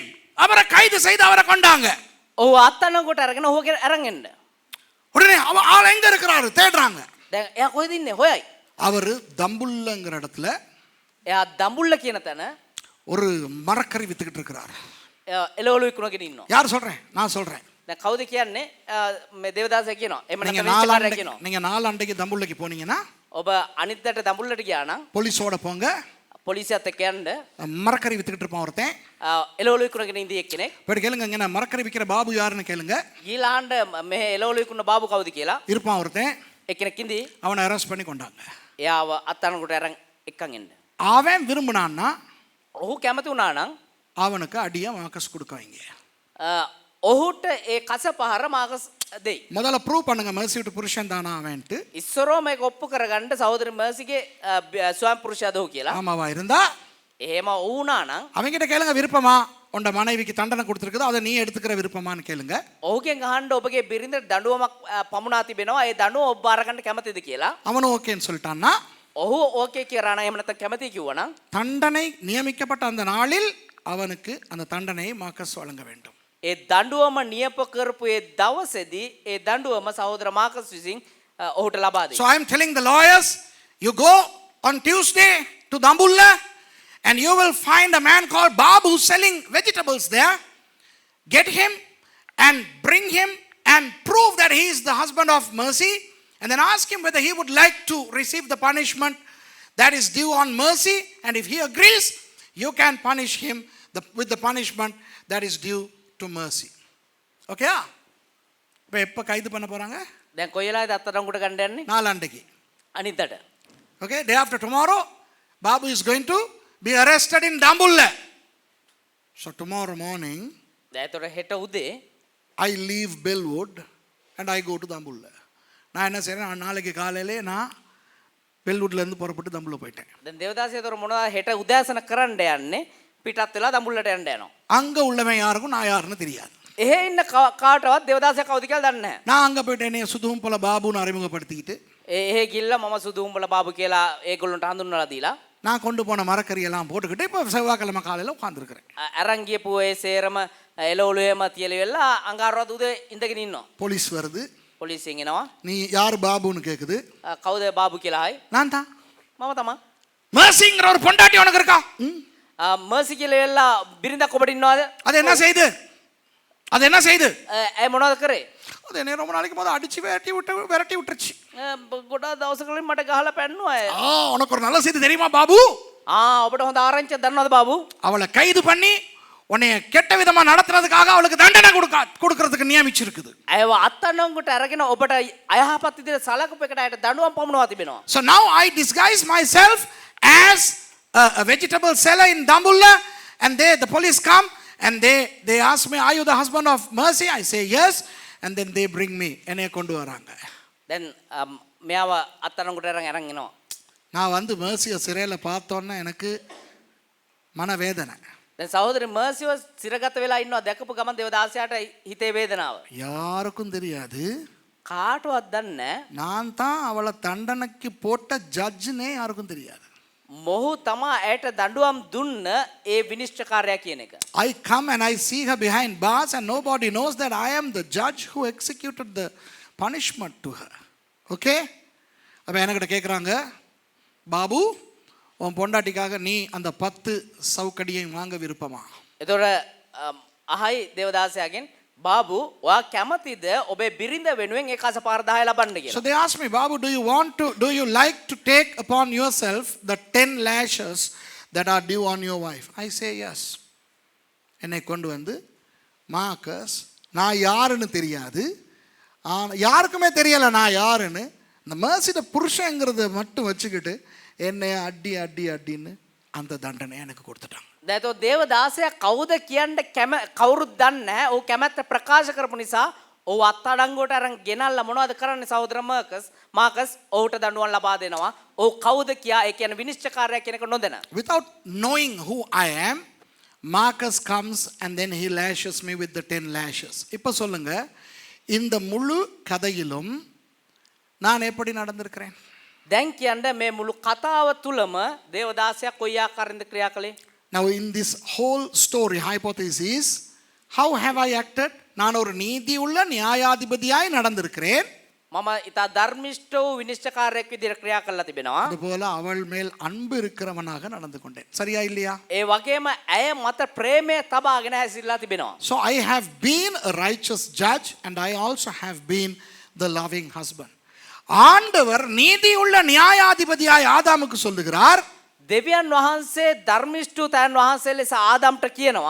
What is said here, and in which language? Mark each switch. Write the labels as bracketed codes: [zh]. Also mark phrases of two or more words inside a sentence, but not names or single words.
[ta] அவரை கைது செய்து அவரை கொண்டாங்க. [si] ඔහු අත්අඩංගුවට අරගෙන ඔහුගේ අරන් එන්න. [ta] உடனே ஆள் எங்க இருக்கிறாரு தேடுறாங்க. [si] දැන් එයා කොහෙද ඉන්නේ? හොයයි. [ta] அவர் தம்புல்லங்கிற இடத்துல [si] එයා දඹුල්ල කියන තැන [ta] ஒரு மரக்கறி வித்துக்கிட்டு இருக்கிறார். [si] එයා එළවලු විකුණගෙන ඉන්නවා. [ta] யார் சொல்றேன்? நான் சொல்றேன். [si] දැන් කවුද කියන්නේ? මේ දේවදාසයා කියනවා. එහෙම [ta] நீங்க [si] නැත්නම් විනිශ්චයකාරයා කියනවා. [ta] நீங்க நாலண்டைக்கு தம்புල්லைக்கு போனீங்கன்னா [si] ඔබ අනිද්දාට දඹුල්ලට ගියා නම් [ta] போலீஸோட போங்க. [si] පොලිසියත් එක්ක යන්න [ta] மரக்கறி வித்துக்கிட்டு இருப்பான் ஒருத்தன். [si] එළවලු විකුණගෙන ඉඳී එක්කෙනෙක්. [ta] போய் கேளுங்க இங்க மரக்கறி விக்கிற பாபு யாருன்னு கேளுங்க. [si] ගිලාහඬ මේ එළවලු විකුණන බාබු කවුද කියලා [ta] இருப்பான் ஒருத்தன். [si] එක්කෙනෙක් ඉඳී [ta] அவனை அரெஸ்ட் பண்ணி கொண்டாங்க. [si] එයාව අත්අඩංගුවට අරන් එක්කන් එන්න. [ta] அவன் விரும்பினான்னா [si] ඔහු කැමති වුණා නම් [ta] அவனுக்கு அடியா மார்க்கஸ் கொடுக்காங்க. [si] ඔහුට ඒ කස පහර මාකස් දෙයි. [ta] முதல்ல ப்ரூவ் பண்ணுங்க mercy விட்டு புருஷன் தானா அவன்ட்டு. [si] ඉස්සරෝ මේක ඔප්පු කරගන්න සහෝදரி මර්සිගේ ස්වයං පුරුෂයාද ඔහු කියලා. [ta] ஆமாவா இருந்தா [si] එහෙම වුණා නම් [ta] அவங்கிட்ட கேளுங்க விருப்பமா உண்ட மனைவிக்கு தண்டனை கொடுத்துருக்குது அதை நீ எடுத்துக்கிற விருப்பமான்னு கேளுங்க. [si] ඔහුගෙන් අහන්න ඔබගේ බිරිඳට දඬුවමක් පමුණා තිබෙනවා. ඒ දඬුවම ඔබ බාර ගන්න කැමතිද කියලා. [ta] அவனும் ஓகேன்னு சொல்லிட்டான்னா [si] ඔහු ඕකේ කියලා නම් එහෙම නැත්නම් කැමති කිව්වා නම් [ta] தண்டனை நியமிக்கப்பட்ட அந்த நாளில் அவனுக்கு அந்த தண்டனையை மார்க்கஸ் வழங்க வேண்டும். [si] ඒ දඬුවම නියප කරපු ඒ දවසේදී ඒ දඬුවම සහෝදර මාකස් විසින් ඔහුට ලබා දෙයි. [en] So I am telling the lawyers, you go on Tuesday to Dambulla and you will find a man called Babu selling vegetables there. Get him and bring him and prove that he is the husband of Mercy, and then ask him whether he would like to receive the punishment that is due on Mercy, and if he agrees, you can punish him with the punishment that is due to Mercy. [ta] Okay? இப்போ எப்போ கைது பண்ண போகிறாங்க? [si] දැන් කොයි වෙලාවේද අත්අඩංගුවට ගන්න යන්නේ? [ta] நாளாண்டைக்கு. [si] අනිද්දාට. [en] Okay, day after tomorrow, Babu is going to be arrested in Dambulla. So tomorrow morning, [si] දැන් ඒතර හෙට උදේ [en] I leave Bellwood and I go to Dambulla. [ta] நான் என்ன செய்கிறேன், நாளைக்கு காலையிலே நான் பெல்வுட்லேருந்து புறப்பட்டு தம்புள்ள போயிட்டேன். [si] දැන් දේවදාසයතර මොනවද හෙට උදෑසන කරන්න යන්නේ? පිටත් වෙලා දඹුල්ලට යන්න යනවා. [ta] அங்கே உள்ளவன் யாருக்கும் நான் யாருன்னு தெரியாது. [si] එහෙ ඉන්න කාටවත් දේවදාසයා කවුද කියලා දන්නේ නැහැ. [ta] நான் அங்கே போயிட்டு என்னைய சுதுவும் போல பாபுன்னு அறிமுகப்படுத்திக்கிட்டு [si] එහෙ ගිල්ල මම සුදු උඹල බාබු කියලා ඒගොල්ලන්ට හඳුන්වලා දීලා [ta] நான் கொண்டு போன மரக்கறியெல்லாம் போட்டுக்கிட்டு இப்போ செவ்வாய்க்கிழமை காலையில் உட்காந்துருக்கிறேன். [si] අරන් ගියපු ඒ සේරම එළවලු එහෙම තියලා වෙලා අඟහරුවාද උදේ ඉඳගෙන ඉන්නවා. [ta] போலீஸ் வருது. [si] පොලිසියෙන් එනවා. [ta] நீ யார் பாபுன்னு கேட்குது. [si] කවුද බාබු කියලා හයි. [ta] நான் தான். [si] මම තමයි. [ta] mercyங்கிற ஒரு பொண்டாட்டி உனக்கு இருக்கா? [si] මර්සි කියලා වෙලා බිරිඳක් ඔබට ඉන්නවද? [ta] அது என்ன செய்து? அது என்ன செய்து? [si] ඒ මොනවද කරේ? [ta] அது என்ன ரொம்ப நாளைக்கு போது அடிச்சு விரட்டி விட்டுருச்சு. [si] ගොඩාක් දවසකලින් මට ගහලා පැන්නුවා. [ta] உனக்கு ஒரு நல்ல செய்தி தெரியுமா பாபு? [si] ඔබට හොඳ ආරංචියක් දන්නවද බාබු? [ta] அவளை கைது பண்ணி உன்னை கெட்ட விதமா நடத்துறதுக்காக அவளுக்கு தண்டனை கொடுக்கிறதுக்கு நியமிச்சிருக்குது. [si] අයව අත්අඩංගුවට අරගෙන ඔබට අයහපත් විදිහට සලකපු එකට අයට දඬුවම් පමුණවා තිබෙනවා. [en] So now I disguise myself as a vegetable seller in Dambulla, and the police come and they ask me, are you the husband of Mercy? I say yes, and then they bring me. [ta] என்னைய கொண்டு வராங்க. [si] දැන් මෙයාව අත්අඩංගුවට අරන් එනවා. [ta] நான் வந்து Mercyயை சிறையில் பார்த்தோன்னே எனக்கு மனவேதனை. [si] දැන් සහෝදරි මර්සිව සිරගත වෙලා ඉන්නවා. දැකපු ගමන් දේවදාසයාට හිතේ වේදනාව. [ta] யாருக்கும் தெரியாது. [si] කාටවත් දන්නේ නැහැ. [ta] நான் தான் அவளை தண்டனைக்கு போட்ட ஜட்ஜ்னே யாருக்கும் தெரியாது. [si] මොහු තමා ඇයට දඬුවම් දුන්න ඒ විනිශ්චයකාරයා කියන එක. [en] I come and I see her behind bars and nobody knows that I am the judge who executed the punishment to her. Okay? [ta] அப்ப என்கிட்ட கேட்குறாங்க, பாபு உன் பொண்டாட்டிக்காக நீ அந்த 10 சவுக்கடியையும் வாங்க விருப்பமா? [si] එතකොට අහයි දේවදාසයාගෙන් බාබු ඔයා කැමතිද ඔබේ බිරිඳ වෙනුවෙන් ඒ කස පාර 10 ලබන්න කියලා. [en] So they asked me, Babu, do you like to take upon yourself the 10 lashes that are due on your wife? I say yes. [ta] என்னை கொண்டு வந்து மார்க்கஸ், நான் யாருன்னு தெரியாது, யாருக்குமே தெரியலை நான் யாருன்னு, இந்த மர்சியோட புருஷங்கிறத மட்டும் வச்சுக்கிட்டு என்னை அடின்னு அந்த தண்டனை எனக்கு கொடுத்துட்டாங்க. [si] දැන් දේවදාසයා කවුද කියන්න කවුරුත් දන්නේ නැහැ. ඔහු කැමැත්ත ප්‍රකාශ කරපු නිසා ඔහු අත්අඩංගුවට අරන් ගෙනල්ලා මොනවද කරන්නේ සහෝදර මාකස් ඔහුට දඬුවම් ලබා දෙනවා. ඔහු කවුද කියා ඒ කියන්නේ විනිශ්චයකාරයා කියන එක නොදැන. [en] Without knowing who I am, Marcus comes and then he lashes me with the 10 lashes. [ta] இப்போ சொல்லுங்க, இந்த முழு கதையிலும் நான் எப்படி நடந்திருக்கிறேன்? [si] දැන් කියන්න මේ මුළු කතාව තුළම දේවදාසයා කොයි ආකාරයෙන්ද ක්‍රියා කළේ? [en] Now in this whole story hypothesis, how have I acted? [ta] நான் ஒரு நீதி உள்ள நியாயாதிபதியாய் நடந்திருக்கிறேன். [si] මම ඉතා ධර්මිෂ්ඨ වූ විනිශ්චයකාරයෙක් විදිහට ක්‍රියා කරලා තිබෙනවා. [ta] அதுபோல அவள் மேல் அன்பு இருக்கிறவனாக நடந்து கொண்டேன். சரியா இல்லையா? [si] ඒ වගේම ඇය මත ප්‍රේමය තබාගෙන හැසිරලා තිබෙනවා. [en] So I have been a righteous judge and I also have been the loving husband. [ta] ஆண்டவர் நீதி உள்ள நியாயாதிபதியாய் ஆதாமுக்கு சொல்லுகிறார், [si] දෙවියන් වහන්සේ ධර්මිෂ්ඨ තැන් වහන්සේ ලෙස ආදම්ට කියනවා